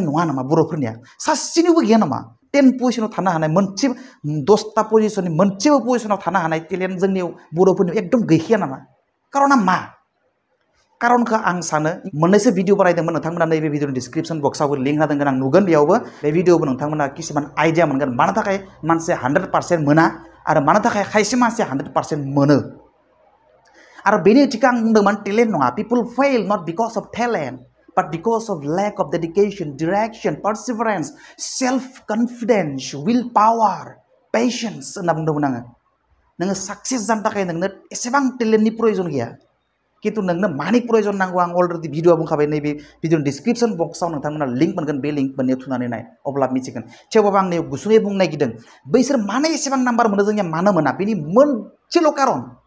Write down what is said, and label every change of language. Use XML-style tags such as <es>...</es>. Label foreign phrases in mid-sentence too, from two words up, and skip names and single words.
<brx>नङा नामा बर'फोरनिया सासेनिबो गैया नामा 10 पजिशनाव थानो हानाय मोनसे 10टा पजिशननि मोनसेबो पजिशनाव थानो हानाय टेलेन्ट जोंनियाव बर'फोरनियाव एकदम गैखाया नामा कारना मा कारनखौ आं सानो मोननैसो भिडिअ बानायदोंमोन नोंथांमोना नैबे भिडिअनि</brx> <en>description box</en> <brx>लिंक होदों आं नुगोन बेयावबो बे भिडिअबो नोंथांमोना किसुमान आइडिया मोनगोन मानो थाखाय मानसिया 100% मोना आरो मानो थाखाय खायसे मानसिया 100% मोनो आरो बेनि ओंथिखौ आं बुंदोंमोन</brx> <en>talent no people fail not because of talent but because of lack of dedication, direction, perseverance, self-confidence, willpower, patience</en> <brx>होनना बुंदोंमोन आङो नोङो साक्सेस जानो थाखाय नोंनो एसेबां टेलेन्टनि प्रयोजन गैया किन्तु नोंनो मानि प्रयोजन नांगौ आं अलरेडि भिडिअ बुंखाबाय नैबे भिडिअनि</brx> <en>description box</en> <brx>नोंथांमोना लिंक मोनगोन बे लिंक मोननायाव थुनानै नाय अब्ला मिथिगोन थेवबाबो आं नै गुसुङै बुंनो नागिरदों बैसोर मानो एसेबां नाम्बार मोनो जोंनिया मानो मोना बेनि मोनसेल' कारन</brx>